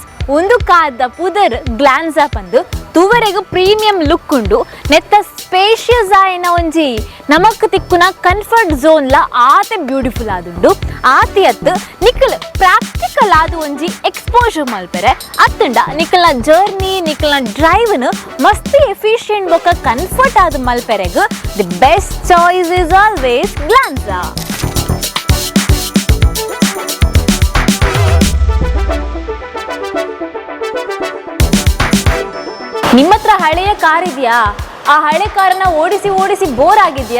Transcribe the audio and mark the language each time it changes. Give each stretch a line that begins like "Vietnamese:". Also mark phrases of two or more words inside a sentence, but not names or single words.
Tulu: ಒಂದು ಕಾದ ಪುದರ್ ಗ್ಲಾನ್ಸ್ ಪಂದು ತೂವರೆಗೂ
English: premium look
Tulu: ಉಂಡು ನೆತ್ತ ಸ್ಪೇಷಿಯಸ್ ಆಯ್ನ ಒಂಜಿ ನಮಕ್ ತಿಕ್ಕುನ
English: comfort zone
Tulu: ಆತೆ ಬ್ಯೂಟಿಫುಲ್ ಆದುಂಡು. ಆತಿಯತ್ತು ನಿಕ್ಕಲ್ ಪ್ರಾಕ್ಟಿಕಲ್ ಆದ ಒಂಜಿ ಎಕ್ಸ್ಪೋಜರ್ ಮಲ್ಪೆರೆ ಅತ್ತಂಡ ನಿಕ್ಕಲ್ನ ಜರ್ನಿ ನಿಕ್ಕಲ್ನ ಡ್ರೈವ್ನು ಮಸ್ತ್ ಎಫಿಷಿಯೆಂಟ್ ಬೊಕ್ಕ ಕನ್ಫರ್ಟ್ ಆದ ಮಲ್ಪೆರೆಗ್
English: the best choice is always Glanza.
Kannada: ನಿಮ್ಮ ಹತ್ರ ಹಳೆಯ ಕಾರ್ ಇದೆಯಾ? ಆ ಹಳೆ ಕಾರನ್ನ ಓಡಿಸಿ ಓಡಿಸಿ ಬೋರ್ ಆಗಿದೆಯಾ?